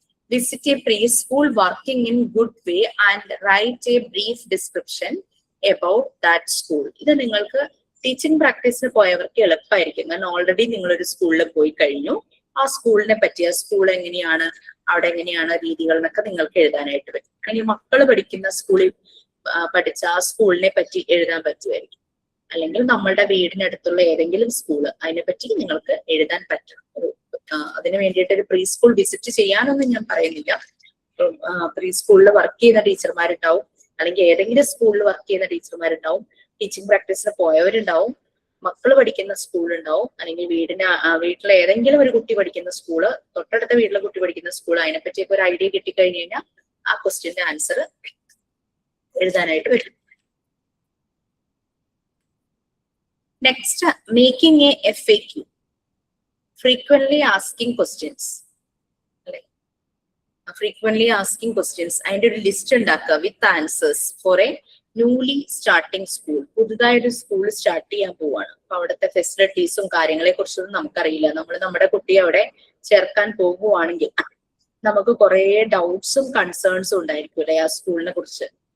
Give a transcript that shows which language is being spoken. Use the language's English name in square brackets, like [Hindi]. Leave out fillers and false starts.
[English] Visit a preschool working in good way and write a brief description about that school. [Malayalam] ഇത് നിങ്ങൾക്ക് teaching പ്രാക്ടീസിന് പോയവർക്ക് എളുപ്പമായിരിക്കും. കാരണം already നിങ്ങളൊരു സ്കൂളിൽ പോയി കഴിഞ്ഞു. ആ സ്കൂളിനെ പറ്റി, ആ സ്കൂൾ എങ്ങനെയാണ്, അവിടെ എങ്ങനെയാണ് രീതികൾ എന്നൊക്കെ നിങ്ങൾക്ക് എഴുതാനായിട്ട് പറ്റും. അല്ലെങ്കിൽ മക്കൾ പഠിക്കുന്ന സ്കൂളിൽ പഠിച്ച ആ സ്കൂളിനെ പറ്റി എഴുതാൻ പറ്റുമായിരിക്കും. അല്ലെങ്കിൽ നമ്മളുടെ വീടിനടുത്തുള്ള ഏതെങ്കിലും സ്കൂള്, അതിനെപ്പറ്റി നിങ്ങൾക്ക് എഴുതാൻ പറ്റും. അതിന് വേണ്ടിയിട്ട് ഒരു പ്രീ സ്കൂൾ വിസിറ്റ് ചെയ്യാനൊന്നും ഞാൻ പറയുന്നില്ല. പ്രീ സ്കൂളിൽ വർക്ക് ചെയ്യുന്ന ടീച്ചർമാരുണ്ടാവും, അല്ലെങ്കിൽ ഏതെങ്കിലും സ്കൂളിൽ വർക്ക് ചെയ്യുന്ന ടീച്ചർമാരുണ്ടാവും, ടീച്ചിങ് പ്രാക്ടീസിന് പോയവരുണ്ടാവും, മക്കൾ പഠിക്കുന്ന സ്കൂളുണ്ടാവും, അല്ലെങ്കിൽ വീട്ടിലെ ഏതെങ്കിലും ഒരു കുട്ടി പഠിക്കുന്ന സ്കൂള്, തൊട്ടടുത്ത വീട്ടിലെ കുട്ടി പഠിക്കുന്ന സ്കൂൾ, അതിനെപ്പറ്റിയൊക്കെ ഒരു ഐഡിയ കിട്ടിക്കഴിഞ്ഞ് കഴിഞ്ഞാൽ ആ ക്വസ്റ്റ്യന്റെ ആൻസർ എഴുതാനായിട്ട് പറ്റും. [English] Next, making a FAQ, frequently asking questions. Frequently asking questions. [Malayalam] അതിന്റെ ഒരു ലിസ്റ്റ് ഉണ്ടാക്കുക [English] With answers for a newly starting school. [Malayalam] പുതുതായൊരു school start ചെയ്യാൻ പോവാണ്. അപ്പൊ അവിടുത്തെ ഫെസിലിറ്റീസും കാര്യങ്ങളെ കുറിച്ചൊന്നും നമുക്കറിയില്ല. നമ്മൾ നമ്മുടെ കുട്ടിയെ അവിടെ ചേർക്കാൻ പോകുവാണെങ്കിൽ നമുക്ക് കുറെ ഡൗട്ട്സും കൺസേൺസും ഉണ്ടായിരിക്കും അല്ലെ ആ സ്കൂളിനെ കുറിച്ച്.